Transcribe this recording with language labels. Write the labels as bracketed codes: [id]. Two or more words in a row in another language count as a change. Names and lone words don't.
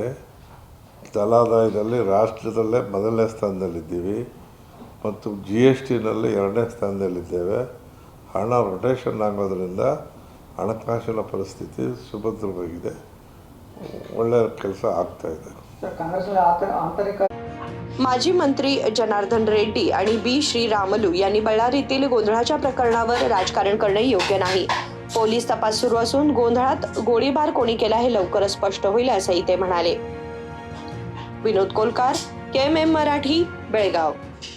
[kn] ತಲಾದಾಯದಲ್ಲಿ ರಾಷ್ಟ್ರದಲ್ಲೇ ಮೊದಲನೇ ಸ್ಥಾನದಲ್ಲಿದ್ದೀವಿ ಮತ್ತು GSTನಲ್ಲಿ 2ನೇ ಸ್ಥಾನದಲ್ಲಿದ್ದೇವೆ. ಹಣ ರೊಟೇಷನ್ ಆಗೋದ್ರಿಂದ ಹಣಕಾಸಿನ ಪರಿಸ್ಥಿತಿ ಸುಭದ್ರವಾಗಿದೆ. ಒಳ್ಳೆಯ ಕೆಲಸ ಆಗ್ತಾಯಿದೆ. ಸರ್, ಕಾಂಗ್ರೆಸ್ನಲ್ಲಿ ಆಂತರಿಕ [mr] माजी मंत्री जनार्दन रेड्डी आणि बी श्रीरामलू यांनी बळ्ळारीतील गोंधळाच्या प्रकरणावर राजकारण करणे योग्य नाही. पोलीस तपास सुरू असून गोंधळात गोळीबार कोणी केला हे लवकरच स्पष्ट होईल असंही ते म्हणाले. विनोद कोलकार, KMM मराठी, बेळगाव.